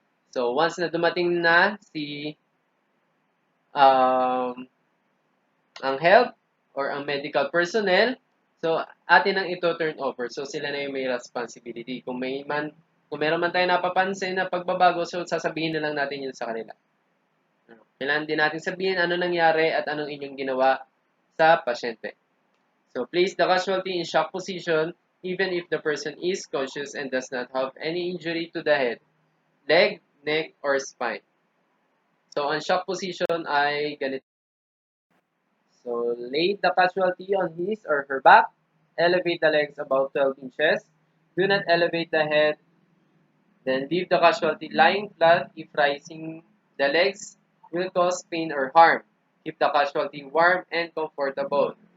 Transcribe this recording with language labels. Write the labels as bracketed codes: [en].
[tl] So, once na dumating na si ang help or ang medical personnel, so atin ang ito turn over. So, sila na yung may responsibility. Kung meron man tayo napapansin na pagbabago, so sasabihin na lang natin yun sa kanila. Kailangan din natin sabihin ano nangyari at anong inyong ginawa sa pasyente. [en] So, place the casualty in shock position even if the person is conscious and does not have any injury to the head, leg, neck, or spine. [tl] So, ang shock position ay ganito. [en] So, lay the casualty on his or her back. Elevate the legs about 12 inches. Do not elevate the head. Then leave the casualty lying flat if rising the legs will cause pain or harm. Keep the casualty warm and comfortable.